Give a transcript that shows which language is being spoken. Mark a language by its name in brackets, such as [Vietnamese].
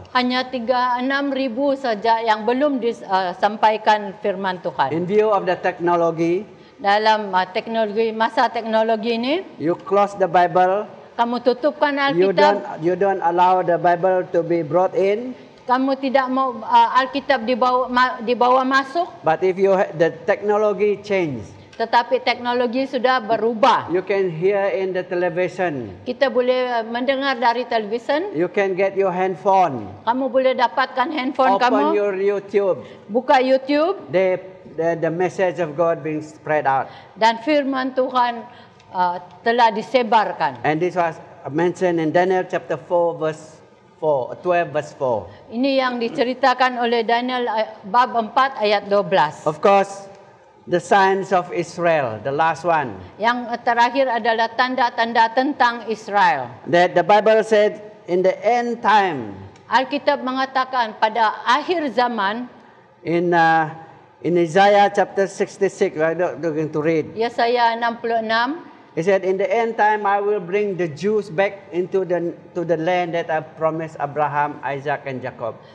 [Malay] Hanya 6,000 saja yang belum disampaikan firman Tuhan. [English] In view of the technology, [Malay] Dalam masa teknologi ini, [English] you close the Bible, [Malay] kamu tutupkan [English] you [Malay] Alkitab, [English] don't allow the Bible to be brought in. [Malay] kamu tidak mau Alkitab dibawa masuk, [English] But if the technology change, [Malay] tetapi teknologi sudah berubah. [English] you can hear in the television, [Malay] Kita boleh mendengar dari televisyen, [English] you can get your handphone, [Malay] kamu boleh dapatkan handphone [English] open [Malay] kamu, [English] your YouTube, [Malay] buka YouTube [English] the message of God being spread out. [Malay] dan firman Tuhan telah disebarkan. [English] And this was mentioned in Daniel chapter 4 verse 12 verse 4. [Malay] Ini yang diceritakan oleh Daniel bab 4 ayat 12. [English] Of course, the signs of Israel, the last one. [Malay] Yang terakhir adalah tanda-tanda tentang Israel. [English] That the Bible said in the end time, [Malay] Alkitab mengatakan pada akhir zaman, [English] in Isaiah chapter 66, I'm not going to read. [Malay] Yesaya 66, [English] He said, in the end time, I will bring the Jews back into the land that I promised Abraham, Isaac, and Jacob.